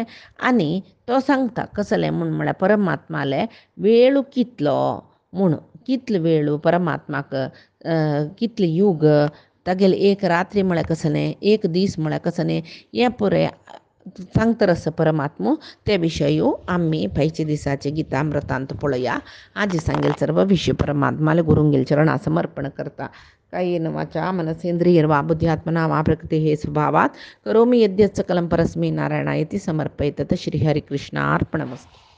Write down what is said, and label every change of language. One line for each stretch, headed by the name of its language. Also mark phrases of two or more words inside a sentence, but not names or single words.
Konkani: आनी तो सांगता कसलें म्हळ्यार परमात्माले वेळ कितलो म्हूण कितलो वेळ परमात्माक कितले युग तागेले एक रात्री म्हळ्यार कसलें एक दीस म्हळ्यार कसलें हें पुरें सांगता आसा परमात्मो. ते विशयी आमी फायच्या दिसाचे गितामृतांत पळोवया. आजी सांगेल सर्व विषय परमात्माले गुरुंगेल चरणा समर्पण करता.
Sanskrit: कायेन वाचा मनसेंद्रियर्वा बुद्ध्यात्मना वा प्रकृतेः स्वभावात् करोमि यद्यत् सकलं परस्मै नारायणायति समर्पयेत्. श्रीहरिकृष्णार्पणमस्तु.